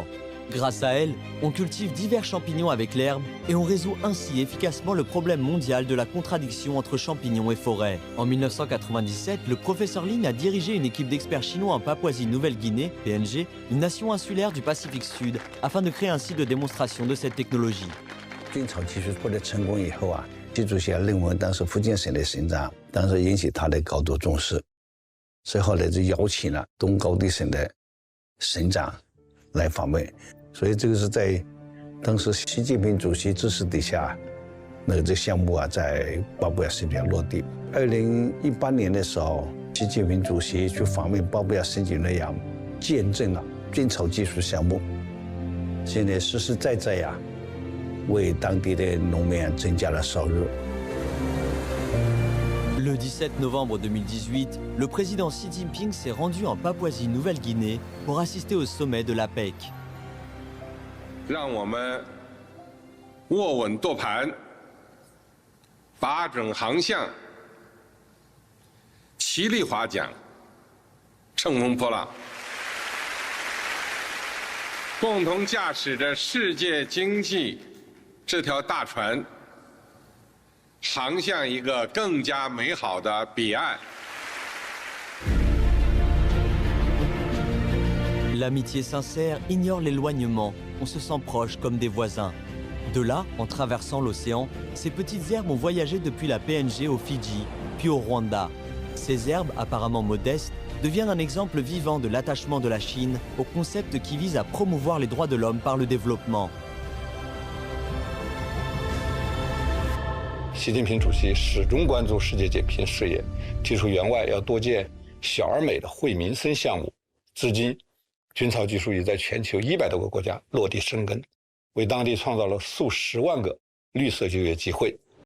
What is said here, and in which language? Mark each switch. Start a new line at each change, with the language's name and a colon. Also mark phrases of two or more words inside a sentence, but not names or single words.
French: Grâce à elle, on cultive divers champignons avec l'herbe et on résout ainsi efficacement le problème mondial de la contradiction entre champignons et forêts. En 1997, le professeur Lin a dirigé une équipe d'experts chinois en Papouasie-Nouvelle-Guinée, PNG, une nation insulaire du Pacifique Sud, afin de créer un site de démonstration de cette technologie.
Chinese: 菌草技术获得成功以后啊，习主席认为当时福建省的省长当时引起他的高度重视，所以后来就邀请了东高地省的省长来访问。所以这个是在当时习近平主席支持底下，这项目啊在巴布亚新几内亚落地。2018年的时候，习近平主席去访问巴布亚新几内亚，见证了菌草技术项目，现在实实在在呀，为当地的农民增加了收入。
French: Le 17 novembre 2018, le président Xi Jinping s'est rendu en Papouasie-Nouvelle-Guinée pour assister au sommet de l'APEC.
Chinese: 让我们握稳舵盘，把准航向，齐力划桨，乘风破浪，共同驾驶着世界经济这条大船，航向一个更加美好的彼岸。
French: L'amitié sincère ignore l'éloignement, on se sent proche comme des voisins. De là, en traversant l'océan, ces petites herbes ont voyagé depuis la PNG au Fidji, puis au Rwanda. Ces herbes, apparemment modestes, deviennent un exemple vivant de l'attachement de la Chine au concept qui vise à promouvoir les droits de l'homme par le développement.
Chinese: 习近平主席始终关注世界减贫事业，提出援外要多建小而美的惠民生项目。至今，菌草技术已在全球100多个国家落地生根，为当地创造了数十万个绿色就业机会。